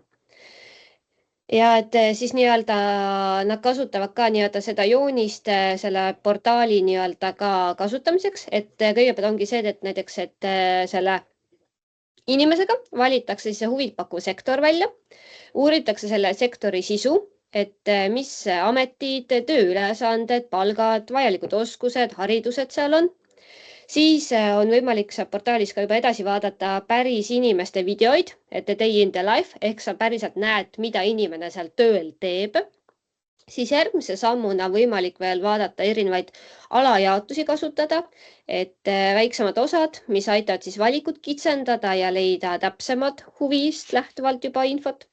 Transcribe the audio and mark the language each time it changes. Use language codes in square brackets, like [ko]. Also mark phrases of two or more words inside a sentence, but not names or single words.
[et] Ja et siis nad kasutavad ka seda joonist selle portaali ka kasutamiseks, et kõigepealt ongi see, et näiteks, et selle inimesega valitakse siis huvipakkuv sektor välja, uuritakse selle sektori sisu, et mis ametid, tööülesanded, palgad, vajalikud oskused, haridused seal on. Siis on võimalik saab portaalis ka juba edasi vaadata päris inimeste videoid, et [en] day in the life, [et] ehk sa päriselt näed, mida inimene seal tööl teeb. Siis järgmise sammuna võimalik veel vaadata erinevaid alajaotusi kasutada, et väiksemad osad, mis aitavad siis valikut kitsendada ja leida täpsemad huvist lähtuvalt juba infot.